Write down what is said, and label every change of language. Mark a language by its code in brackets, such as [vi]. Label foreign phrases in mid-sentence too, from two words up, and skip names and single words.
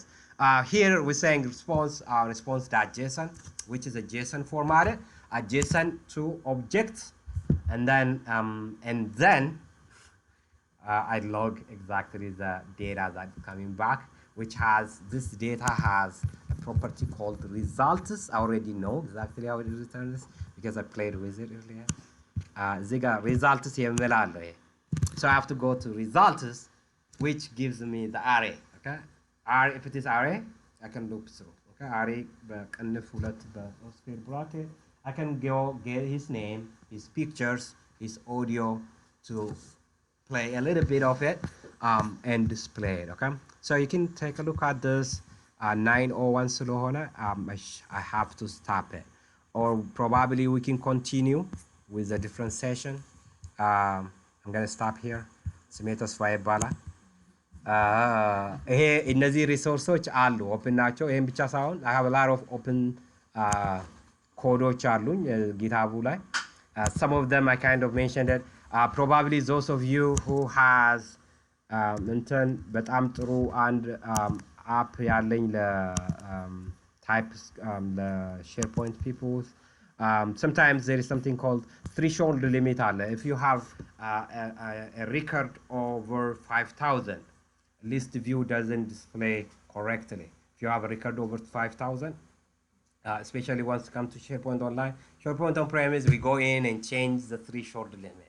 [en] Here we're saying response.json, which is a JSON formatted, a JSON to object, and then I log exactly the data that's coming back, which has this data has a property called results. I already know exactly how it returns because I played with it earlier. [am] Ziga results የሚል አለው ይሄ. [en] So I have to go to results, which gives me the array. Okay, array, if it is array, I can loop through. [am] Okay, array በቅንፍ ሁለት በስኩዌር bracket. [en] I can go get his name, his pictures, his audio to play a little bit of it and display it. Okay, so you can take a look at this. 901 ስለሆነ I have to stop it, or probably we can continue with a different session. I'm gonna stop here. [am] ስሜ ተስፋ ይባላል። ይሄ እነዚህ ሪሶርሶች አሉ ኦፕን ናቸው። ይሄን ብቻ ሳይሆን [en] I have a lot of open [am] ኮዶች አሉኝ ጊታቡ ላይ. [en] Some of them I kind of mentioned it. Probably those of you who has [am] እንትን በጣም ጥሩ አንድ አፕ ያለኝ [en] ለSharePoint people. Sometimes there is something called threshold limit. If you have a record over 5,000, list view doesn't display correctly. If you have a record over 5,000, especially once it comes to SharePoint Online, SharePoint On-Premise, we go in and change the threshold limit.